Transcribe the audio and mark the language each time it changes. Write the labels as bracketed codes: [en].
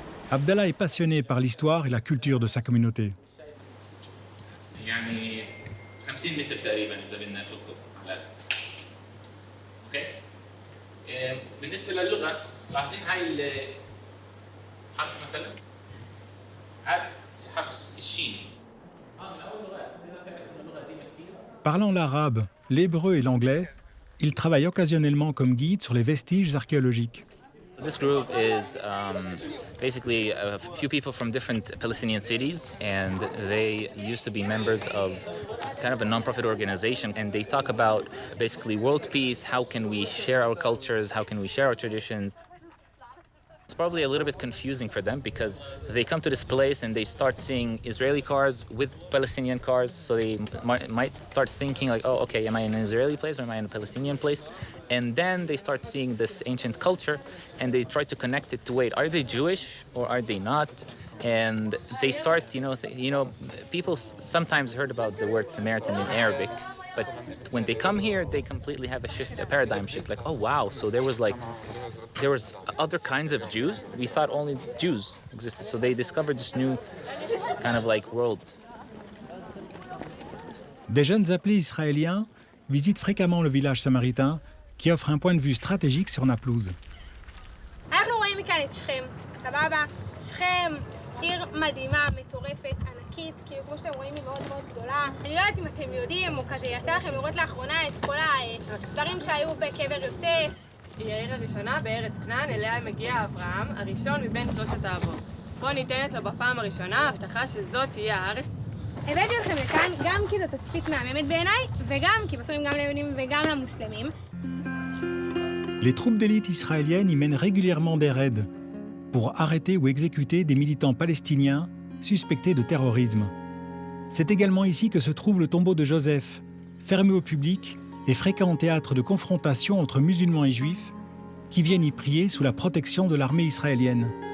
[fr] Abdallah est passionné par l'histoire et la culture de sa communauté. [ar] يعني 50 متر تقريبا اذا بدنا نفكه. اوكي. بالنسبه للغه لاحظين هاي الحرف مثلا هذا حرف الشين. من اول لغات بدنا تعرف ان اللغه دي كثير. [fr] Parlant l'arabe, l'hébreu et l'anglais, il travaille occasionnellement comme guide sur les vestiges archéologiques. [en] This group is basically a few people from different Palestinian cities, and they used to be members of kind of a non-profit organization, and they talk about basically world peace, how can we share our cultures, how can we share our traditions. It's probably a little bit confusing for them because they come to this place and they start seeing Israeli cars with Palestinian cars, so they might start thinking like, oh, okay, am I in an Israeli place or am I in a Palestinian place? And then they start seeing this ancient culture and they try to connect it to, wait, are they Jewish or are they not? And they start, people sometimes heard about the word Samaritan in Arabic, but when they come here, they completely have a paradigm shift. Like, oh wow, so there was other kinds of Jews. We thought only Jews existed. So they discovered this new kind of like world. [fr] Des jeunes appelés israéliens visitent fréquemment le village samaritain qui offre un point de vue stratégique sur Naplouse. [he] אנחנו רואים מכאן את שכם, סבבה? שכם, עיר מדהימה, מטורפת, ענקית, כאילו כמו שאתם רואים היא מאוד מאוד גדולה. אני לא יודעת אם אתם יודעים, או כזה יצא לכם לראות לאחרונה את כל הדברים שהיו בקבר יוסף. היא העיר הראשונה בארץ כנען, אליה מגיע אברהם, הראשון מבין שלושת האבות. פה ניתנת לו בפעם הראשונה הבטחה שזאת תהיה הארץ. הבאתי אתכם לכאן גם כי זו תצפית מהממת בעיניי, וגם כי בסוף גם ליהודים וגם למוסלמים. [fr] Les troupes d'élite israéliennes y mènent régulièrement des raids pour arrêter ou exécuter des militants palestiniens suspectés de terrorisme. C'est également ici que se trouve le tombeau de Joseph, fermé au public et fréquent théâtre de confrontation entre musulmans et juifs qui viennent y prier sous la protection de l'armée israélienne.